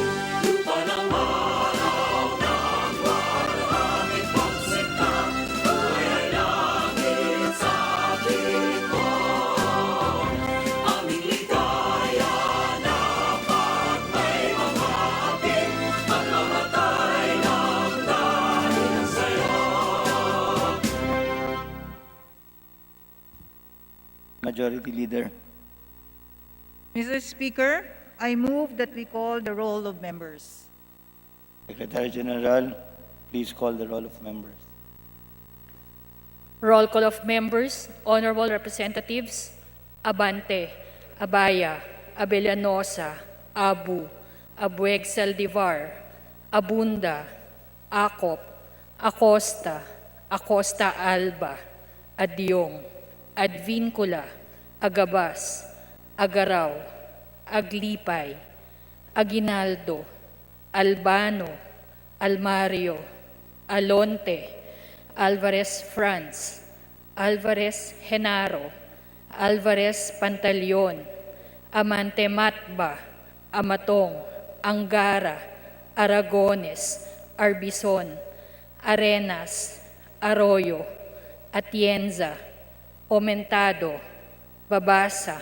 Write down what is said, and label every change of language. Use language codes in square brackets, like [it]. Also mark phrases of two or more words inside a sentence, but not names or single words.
[tl] Lupa ng araw ng maraming pagsinta, buhay ay langit sa piling mo. Aming ligaya dapat may mamahapin, at mamatay ng dahil sa'yo. [en] Majority Leader. Mr. Speaker, I move that we call the roll of members. Secretary General, please call the roll of members. Roll call of members, honorable representatives, Abante, Abaya, Abellanosa, Abu, Abueg Saldivar, Abunda, Acop, Acosta, Acosta Alba, Adyong, Advincula, Agabas, Agaraw, Aglipay, Aguinaldo, Albano, Almario, Alonte, Alvarez Franz, Alvarez Genaro, Alvarez Pantaleon, Amante Matba, Amatong, Angara, Aragones, Arbison, Arenas, Arroyo, Atienza, Omentado, Babasa,